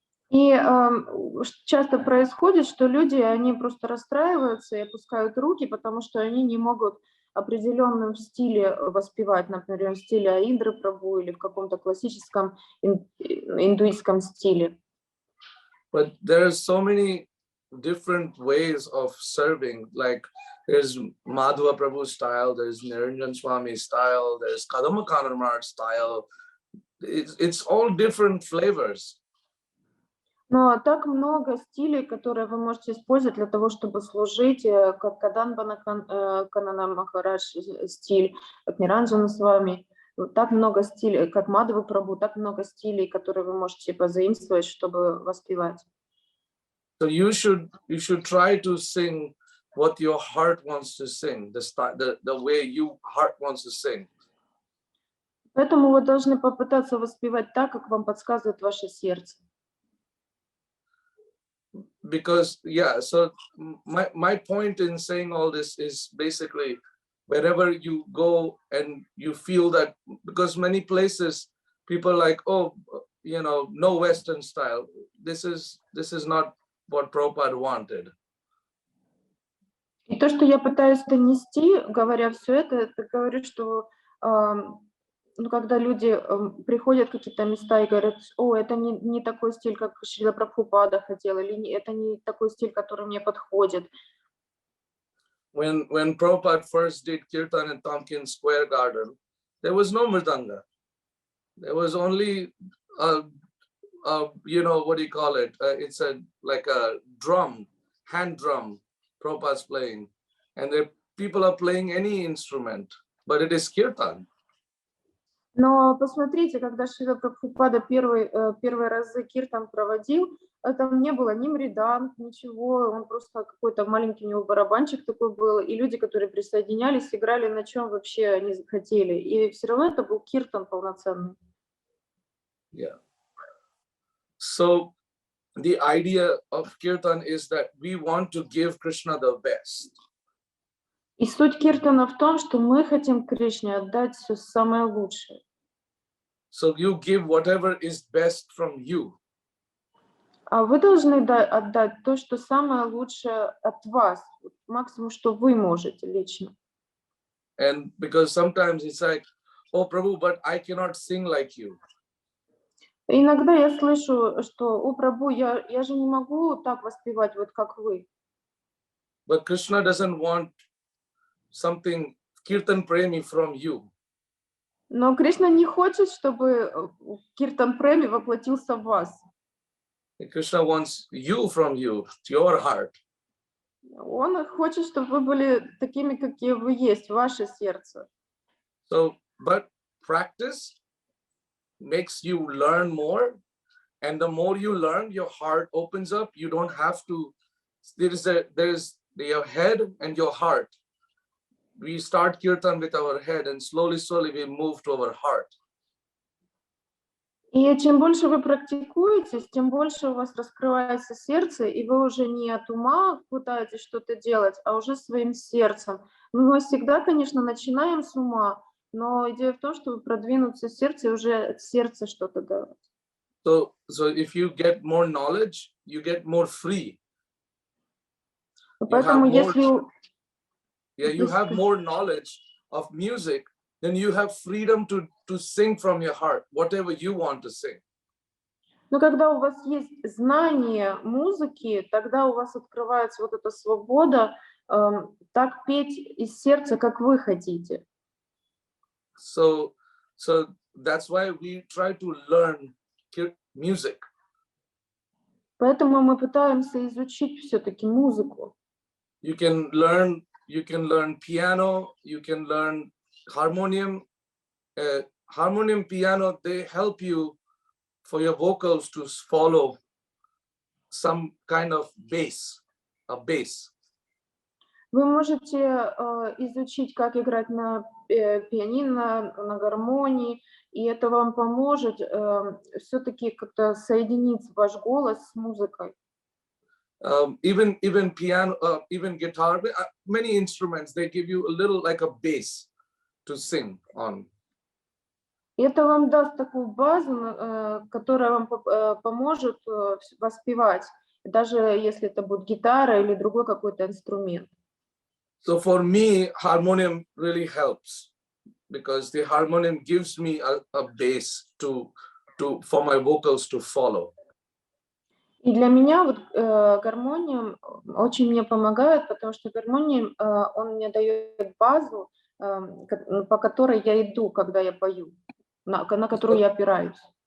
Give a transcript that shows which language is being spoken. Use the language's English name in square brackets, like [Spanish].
[Russian] И часто происходит, что люди, они просто расстраиваются и опускают руки, потому что они не могут в определенном стиле воспевать, например, в стиле Аиндры прабху или в каком-то классическом индуистском стиле. [English] But there are so many different ways of serving. Like there's Madhava Prabhu style, there's Niranjan Swami style, there's Kadamba Kanamar style. It's all different flavors. [Russian] Но так много стилей, которые вы можете использовать для того, чтобы служить, как Каданбана Канана Махарадж стиль, как Ниранджана с вами, так много стилей, как Мадхава Прабху, так много стилей, которые вы можете позаимствовать, чтобы воспевать. [English] So you should try to sing what your heart wants to sing, the way your heart wants to sing. [Russian] Поэтому вы должны попытаться воспевать так, как вам подсказывает ваше сердце. [English] Because so my point in saying all this is basically wherever you go and you feel that, because many places people are like, no Western style. This is not what Prabhupada wanted. [Russian] И то, что я пытаюсь донести, говоря все это говорю, что когда люди приходят в какие-то места и говорят, это не такой стиль, как Шрила Прабхупада хотел, или это не такой стиль, который мне подходит. [English] When Prabhupada first did Kirtan in Tompkins Square Garden, there was no mridanga. There was only, what do you call it? It's like a drum, hand drum, Prabhupada's playing. And they people are playing any instrument, but it is kirtan. [Russian] Но посмотрите, когда Шрила Прабхупада первые разы киртан проводил, там не было ни мриданг, ничего, он просто какой-то маленький у него барабанчик такой был, и люди, которые присоединялись, играли на чем вообще они захотели, и все равно это был киртан полноценный. [English] Yeah. So the idea of kirtan is that we want to give Krishna the best. [Russian] И суть киртана в том, что мы хотим Кришне отдать все самое лучшее. [English] So you give whatever is best from you. [Russian] А вы должны отдать то, что самое лучшее от вас, максимум, что вы можете лично. [English] And because sometimes it's like, oh Prabhu, but I cannot sing like you. [Russian] Иногда я слышу, что, о, Прабху, я же не могу так воспевать, вот как вы. [English] But Krishna doesn't want something Kirtan Premi from you. [Russian] Но Кришна не хочет, чтобы Киртан Преми воплотился в вас. [English] Krishna wants you from you, your heart. [Russian] Он хочет, чтобы вы были такими, какие вы есть, ваше сердце. [English] So, but practice makes you learn more, and the more you learn, your heart opens up. You don't have to. There's your head and your heart. We start kirtan with our head, and slowly we move to our heart. [Russian] И чем больше вы практикуетесь, тем больше у вас раскрывается сердце, и вы уже не от ума пытаетесь что-то делать, а уже своим сердцем. Мы всегда, конечно, начинаем с ума, но идея в том, чтобы продвинуться в сердце и уже от сердца что-то делать. [English] So if you get more knowledge, you get more free. [Russian] Поэтому если... [English] you have more knowledge of music, then you have freedom to sing from your heart, whatever you want to sing. [Russian] Но когда у вас есть знание музыки, тогда у вас открывается вот эта свобода так петь из сердца, как вы хотите. [English] So that's why we try to learn music. [Russian] Поэтому мы пытаемся изучить все-таки музыку. [English] You can learn piano, you can learn harmonium. Harmonium, piano, they help you for your vocals to follow some kind of bass, a bass. [Russian] Вы можете изучить, как играть на пианино, на гармонии, и это вам поможет все-таки как-то соединить ваш голос с музыкой. [English] Even piano, even guitar, many instruments, they give you a little like a bass to sing on. [Russian] И это вам даст такую базу, которая вам поможет воспевать, даже если это будет гитара или другой какой-то инструмент. [English] So for me, harmonium really helps because the harmonium gives me a bass for my vocals to follow. [Russian] И для меня вот гармония очень мне помогает, потому что гармония, он мне дает базу, по которой я иду, когда я пою, на которую я опираюсь.